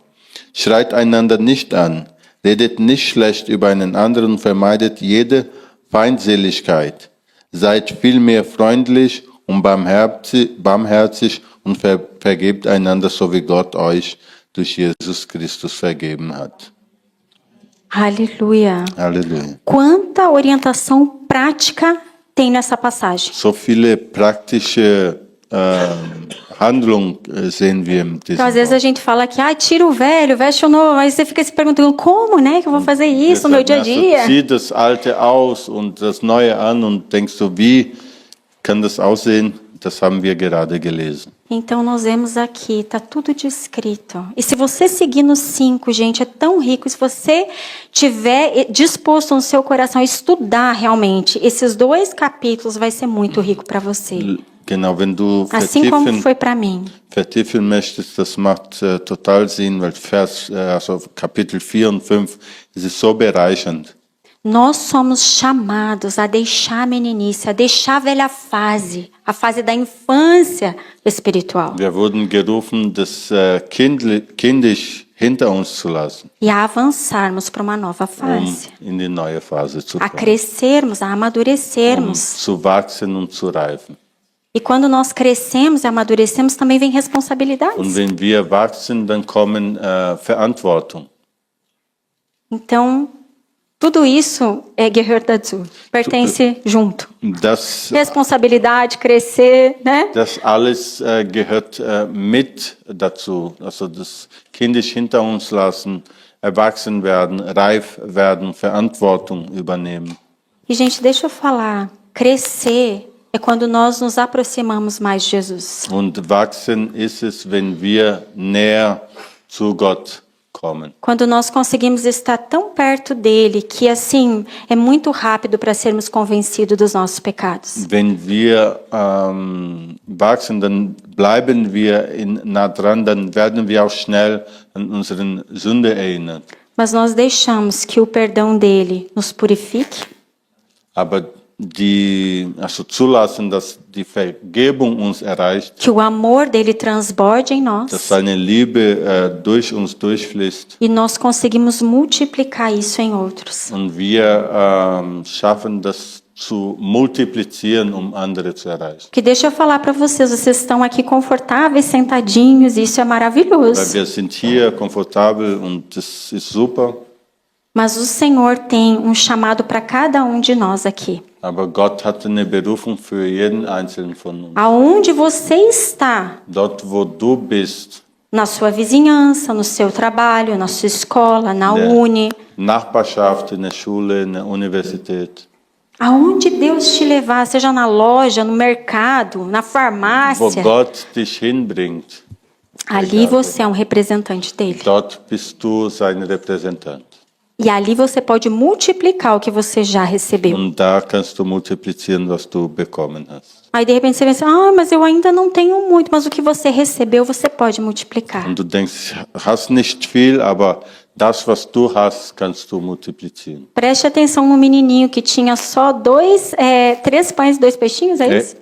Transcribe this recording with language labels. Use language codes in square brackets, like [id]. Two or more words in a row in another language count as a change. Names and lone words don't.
[de] Schreit einander nicht an, redet nicht schlecht über einen anderen, vermeidet jede Feindseligkeit. Seid vielmehr freundlich und barmherzig und vergebt einander, so wie Gott euch durch Jesus Christus vergeben hat. [pt] Aleluia. [de] Halleluja. [pt] Quanta orientação prática tem nessa passagem. [de] So viele praktische Handlungen sehen wir in diesem [pt] Então, às vezes a [de] Wort. [pt] gente fala que tira o velho, veste o novo, aí você fica se perguntando como, né, que eu vou fazer isso no meu dia a dia. [de] Zieh das Alte aus und das Neue an und denkst du, wie kann das aussehen? Das haben wir gerade gelesen. [pt] Então nós vemos aqui, tá tudo descrito. E se você seguir no 5, gente, é tão rico. Se você tiver disposto no seu coração a estudar realmente esses 2 capítulos, vai ser muito rico para você. [de] Genau, wenn du [pt] Assim como foi para mim. [de] vertiefen möchtest, das macht total Sinn, weil also Kapitel 4 und 5, es ist so bereichernd. [pt] Nós somos chamados a deixar a meninice, a deixar a velha fase, a fase da infância espiritual. [de] Wir wurden gerufen, das kindisch hinter uns zu lassen, [pt] E a avançarmos para uma nova fase. [de] in die neue Phase zu [pt] A [de] kommen, [pt] crescermos, a amadurecermos. [de] zu wachsen und zu reifen. [pt] E quando nós crescemos e amadurecemos, também vem [de] Und [pt] responsabilidades. [de] wenn wir wachsen, dann kommen Verantwortung. [pt] Então, tudo isso é [de] Gehört dazu, [pt] pertence junto. [de] Das [pt] Responsabilidade, crescer, né? [de] Das alles gehört mit dazu. Also das kindisch hinter uns lassen, erwachsen werden, reif werden, Verantwortung übernehmen. [pt] E, gente, deixa eu falar, crescer é quando nós nos aproximamos mais de Jesus. [de] Und wachsen ist es, wenn wir näher zu Gott kommen. [pt] Quando nós conseguimos estar tão perto dele que, assim, é muito rápido para sermos convencidos dos nossos pecados. [de] Wenn wir wachsen, dann bleiben wir nah dran, dann werden wir auch schnell an unsere Sünde erinnern. [pt] Mas nós deixamos que o perdão dele nos purifique. [de] Aber also zulassen, dass die Vergebung uns erreicht, [pt] Que o amor dele transborde em nós. [de] dass seine Liebe durch uns durchfließt [pt] E nós conseguimos multiplicar isso em outros. [de] und wir schaffen, das zu multiplizieren, um andere zu erreichen. [pt] Que deixa eu falar para vocês, vocês estão aqui confortáveis, sentadinhos, isso é [de] Weil [pt] maravilhoso. [de] wir sind hier komfortabel und das ist super, [pt] Mas o Senhor tem um chamado para cada um de nós aqui. [de] aber Gott hat eine Berufung für jeden Einzelnen von uns. [pt] Aonde você está, [de] Dort, wo du bist, [pt] Na sua vizinhança, no seu trabalho, na sua escola, na [de] Ja. [pt] uni. [de] Nachbarschaft, in der Schule, in der Universität. [pt] Aonde Deus te levar, seja na loja, no mercado, na [de] Wo [pt] farmácia, [de] Gott dich hinbringt, [pt] ali você é um representante dele. [de] dort bist du sein Repräsentant. [pt] E ali você pode multiplicar o que você já recebeu. [de] Und da kannst du multiplizieren, was du bekommen hast. [pt] Aí de repente você pensa, mas eu ainda não tenho muito, mas o que você recebeu você pode multiplicar. [de] Und du denkst, hast nicht viel, aber das, was du hast, kannst du multiplizieren. [pt] Preste atenção no menininho que tinha só 3 pães e 2 peixinhos, é isso?